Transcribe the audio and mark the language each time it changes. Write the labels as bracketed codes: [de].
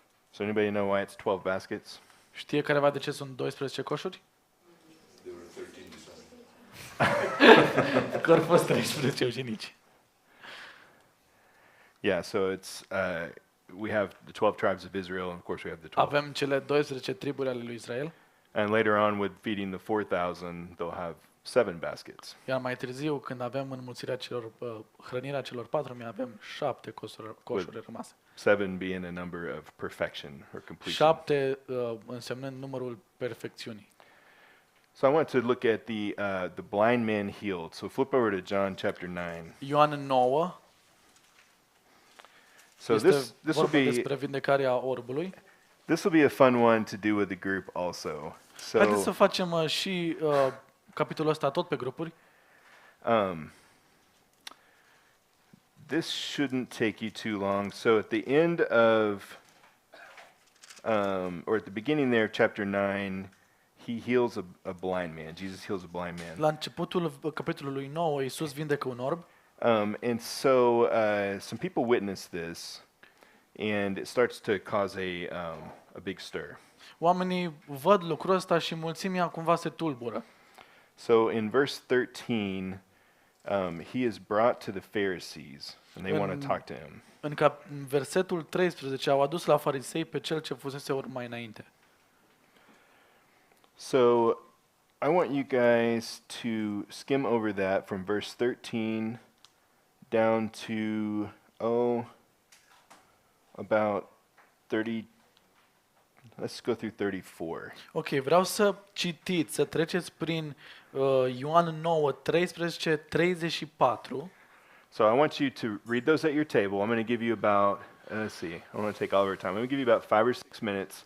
[en] So anybody know why it's 12 baskets? [ro] Știe careva de ce sunt 12 coșuri? Că au fost 13 ucenici. [en] Yeah, so it's we have the 12 tribes of Israel, and of course we have the 12. [ro] Avem cele 12 triburi ale lui Israel, [en] And later on, with feeding the 4,000, they'll have 7 baskets. [ro] iar mai târziu, când avem înmulțirea hrănirea celor 4.000, avem 7 coșuri rămase. [en] 7 being a number of perfection or completion. [ro] 7 însemnând numărul perfecțiunii. [en] So I want to look at the blind man healed. So flip over to John chapter 9. [ro] Ioan 9 [en] So [ro] este [en] this will [ro] vorba [en] be [ro] despre vindecarea orbului. [en] a fun one to do with the group also. [ro] Haideți să [en] So [ro] facem și capitolul ăsta tot pe grupuri. [en] this shouldn't take you too long. So at the end of or at the beginning there, chapter 9, he heals a blind man. Jesus heals a blind man. [ro] La începutul capitolului 9, Iisus vindecă un orb. [en] And so some people witness this, and it starts to cause a big stir. [ro] Oamenii văd lucrul ăsta și mulțimea cumva se tulbură. [en] So in verse 13, he is brought to the Pharisees, and they want to talk to him. [ro] În versetul 13 au adus la farisei pe cel ce fusese orb mai înainte. [en] So I want you guys to skim over that from verse 13 down to, about 30. Let's go through 34. [ro] Ok, vreau să citiți, să treceți prin Ioan 9, 13, 34. [en] So I want you to read those at your table. I'm going to give you about, let's see, I don't want to take all of our time. I'm going to give you about 5 or 6 minutes.